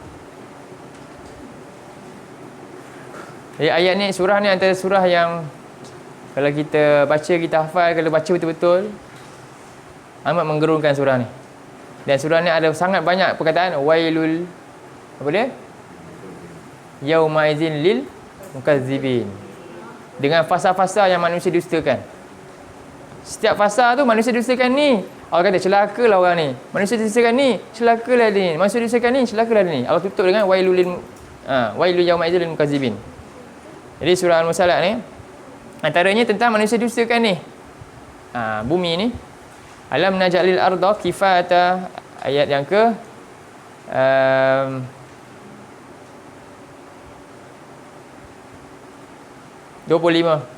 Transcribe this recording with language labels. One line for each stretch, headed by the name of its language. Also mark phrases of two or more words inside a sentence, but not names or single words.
Malay: Jadi ayat ni, surah ni antara surah yang kalau kita baca, kita hafal, kalau baca betul-betul amat menggerunkan surah ni. Dan surah ni ada sangat banyak perkataan wailul, apa dia?
Arabic: يومئذ للمكذبين.
Malay: Dengan fasa-fasa yang manusia dustakan. Setiap fasa tu manusia dustakan ni. Allah kata celakalah orang ni. Manusia dustakan ni, celakalah dia ni. Manusia dustakan ni, celakalah dia ni. Allah tutup dengan
Arabic: ويل لل ويل يومئذ للمكذبين.
Malay: Jadi surah Al-Mursalat ni antaranya tentang manusia dustakan ni. Bumi ni.
Arabic: ألم نجعل الأرض كفاتا.
Malay: Ayat yang ke 25.